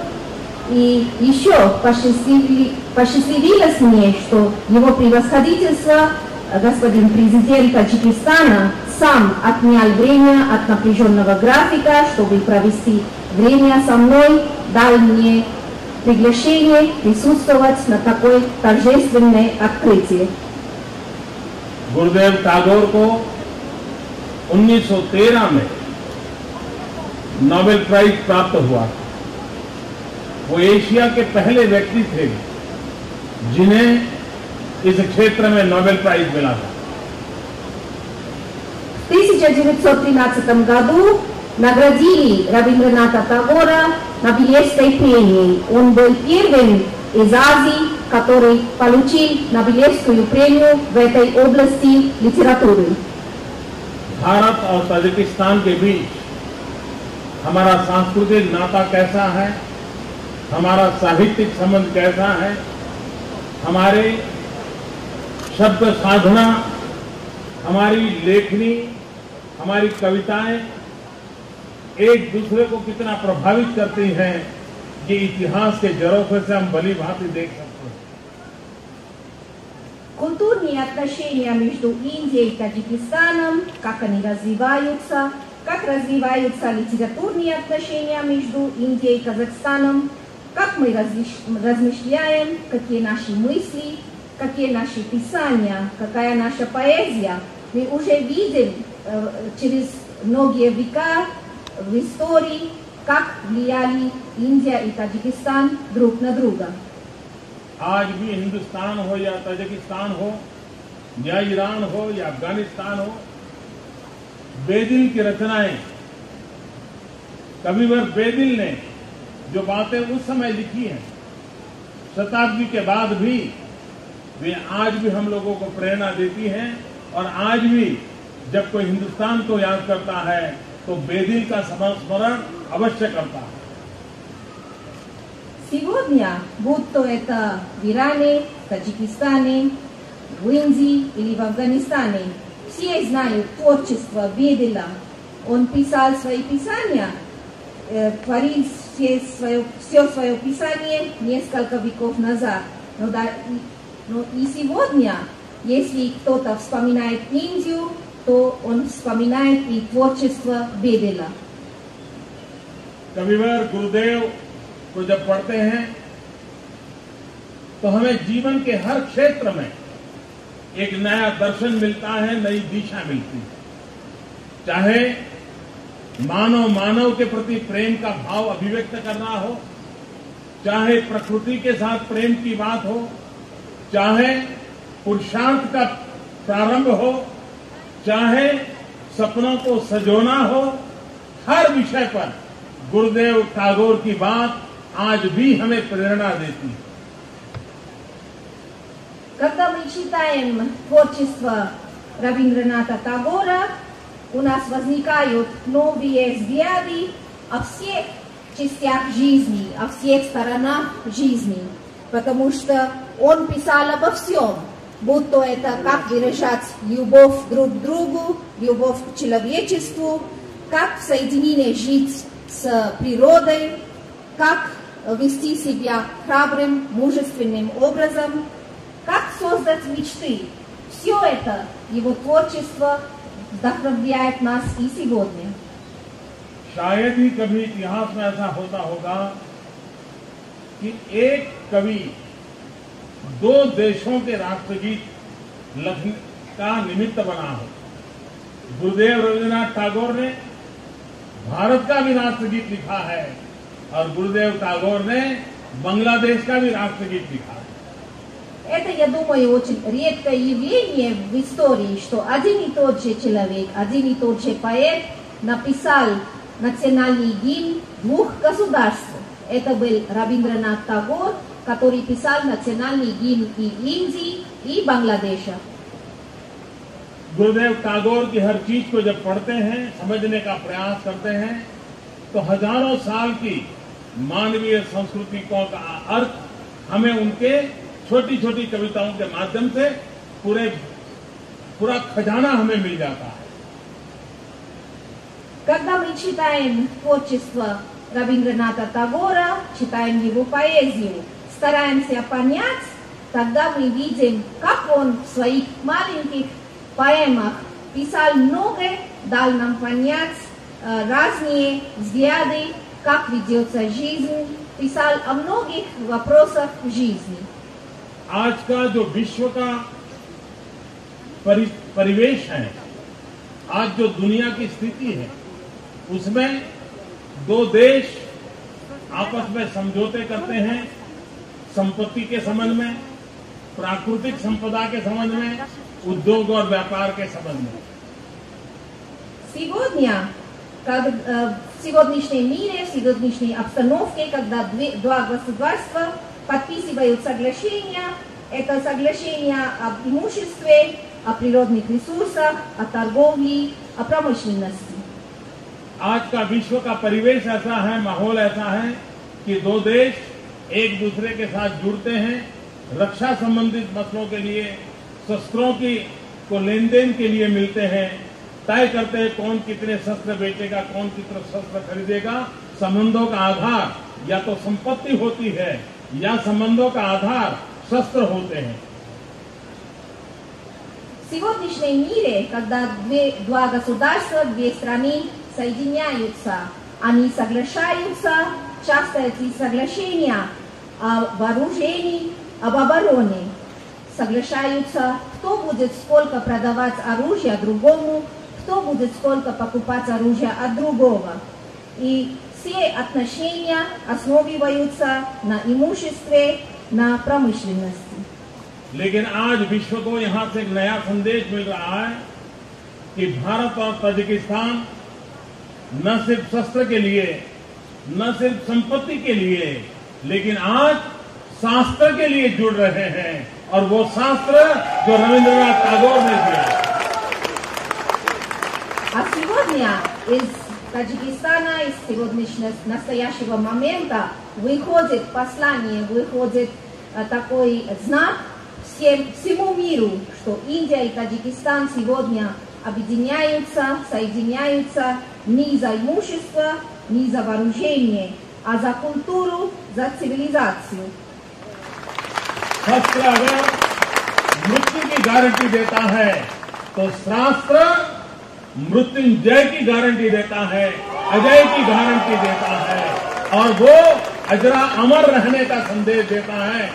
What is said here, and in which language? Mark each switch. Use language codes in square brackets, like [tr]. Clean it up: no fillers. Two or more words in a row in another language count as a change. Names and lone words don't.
[ru] И еще посчастливилось мне, что его превосходительство, господин президент Таджикистана, сам отнял время от напряженного графика, чтобы провести время со мной, дал мне приглашение присутствовать на такой торжественной открытии. [hi] गुरुदेव टैगोर को 1913 में नोबेल प्राइज प्राप्त हुआ। वो एशिया के पहले व्यक्ति थे जिन्हें इस क्षेत्र में नोबेल प्राइज मिला था। [ru] В 1913 году наградили Рабиндраната Тагора Нобелевской премией. Он был первым из Азии, который получил Нобелевскую премию в этой области литературы. [hi] भारत और ताजिकिस्तान के बीच हमारा सांस्कृतिक नाता कैसा है, हमारा साहित्यिक संबंध कैसा है, हमारे शब्द साधना, हमारी लेखनी, हमारी कविताएं एक दूसरे को कितना प्रभावित करती हैं, ये इतिहास के जरोखे से हम भली भांति देख सकते हैं। [ru] Культурные отношения между Индией и Таджикистаном, как они развиваются, как развиваются литературные отношения между Индией и Казахстаном, как мы размышляем, какие наши мысли, какие наши писания, какая наша поэзия. Мы уже видим через многие века в истории, как влияли Индия и Таджикистан друг на друга. [hi] आज भी हिंदुस्तान हो या ताजिकिस्तान हो या ईरान हो या अफगानिस्तान हो, बेदिल की रचनाएं, कविवर बेदिल ने जो बातें उस समय लिखी हैं, शताब्दी के बाद भी वे आज भी हम लोगों को प्रेरणा देती हैं और आज भी जब कोई हिंदुस्तान को याद करता है तो बेदिल का स्मरण अवश्य करता है। [ru] Сегодня, будь то это в Иране, в Таджикистане, в Индии или в Афганистане, все знают творчество Бедиля. Он писал свои писания, творил все свое писание несколько веков назад. Но и сегодня, если кто-то вспоминает Индию, то он вспоминает и творчество Бедиля. [hi] कविवर गुरुदेव को जब पढ़ते हैं तो हमें जीवन के हर क्षेत्र में एक नया दर्शन मिलता है, नई दिशा मिलती है। चाहे मानव के प्रति प्रेम का भाव अभिव्यक्त करना हो, चाहे प्रकृति के साथ प्रेम की बात हो, चाहे पुरुषार्थ का प्रारंभ हो, चाहे सपनों को सजोना हो, हर विषय पर गुरुदेव टैगोर की बात आज भी हमें प्रेरणा देती है। [ru] Когда мы читаем творчество Рабиндраната Тагора, у нас возникают новые взгляды о всех частях жизни, о всех сторонах жизни, потому что он писал обо всем, будь то это как выражать любовь друг к другу, любовь к человечеству, как в соединении жить с природой, как вести себя храбрым, мужественным образом, как создать мечты. Все это, его творчество, вдохновляет нас и сегодня. [hi] शायद ही कभी इतिहास में ऐसा होता होगा कि एक कवि दो देशों के राष्ट्रगीत लिखने का निमित्त बना हो। गुरुदेव रविंद्रनाथ टैगोर ने भारत का भी राष्ट्रगीत लिखा है और गुरुदेव टैगोर ने बांग्लादेश का भी राष्ट्रगीत लिखा है। [ru] Это, я думаю, очень редкое явление в истории, что один и тот же человек, один и тот же поэт написал национальный гимн двух государств. Это был Рабиндранат Тагор, который писал национальный гимн и Индии, и Бангладеша. [hi] गुरुदेव टैगोर की हर चीज को जब पढ़ते हैं, समझने का प्रयास करते हैं, तो हजारों साल की मानवीय संस्कृति का अर्थ हमें उनके छोटी छोटी कविताओं के माध्यम से पूरा खजाना हमें मिल जाता है। [ru] Когда мы читаем творчество Рабиндраната Тагора, читаем его поэзию, стараемся понять, тогда мы видим, как он в своих маленьких поэмах писал многое, дал нам понять разные взгляды, как ведется жизнь, писал о многих вопросах в жизни. [hi] आज का जो विश्व का परिवेश है, आज जो दुनिया की स्थिति है, उसमें दो देश आपस में समझौते करते हैं, संपत्ति के संबंध में, प्राकृतिक संपदा के संबंध में, उद्योग और व्यापार के संबंध में। [ru] Сегодня, в сегодняшнем мире, в сегодняшней обстановке, когда два государства подписывают соглашения, это соглашения об имуществе, о природных ресурсах, о торговле, о промышленности. [hi] आज का विश्व का परिवेश ऐसा है, माहौल ऐसा है कि दो देश एक दूसरे के साथ जुड़ते हैं, रक्षा संबंधित मसलों के लिए, शस्त्रों की को लेन देन के लिए मिलते हैं, तय करते हैं कौन कितने शस्त्र बेचेगा, कौन कितने शस्त्र खरीदेगा। संबंधों का आधार या तो संपत्ति होती है या संबंधों का आधार शस्त्र होते हैं। [ru] В сегодняшнем мире, когда два государства, две страны соединяются, они соглашаются, часто эти соглашения о вооружении, об обороне, соглашаются, кто будет сколько продавать оружия другому, кто будет сколько покупать оружия от другого. И все отношения основываются на имуществе, на промышленности. [hi] लेकिन आज विश्व को यहां से एक नया संदेश मिल रहा है कि भारत और ताजिकिस्तान न सिर्फ शस्त्र के लिए, न सिर्फ संपत्ति के लिए, लेकिन आज शास्त्र के लिए जुड़ रहे हैं, और वो शास्त्र जो रविंद्रनाथ टैगोर ने दिया। [ru] А сегодня из Таджикистана, из сегодняшнего настоящего момента выходит послание, выходит такой знак всему миру, что Индия и Таджикистан сегодня объединяются, соединяются не за имущество, не за вооружение, а за культуру, за цивилизацию. [hi] शास्त्र अगर मृत्यु की गारंटी देता है तो शास्त्र मृत्युंजय की गारंटी देता है, अजय की गारंटी देता है, और वो अजरा अमर रहने का संदेश देता है।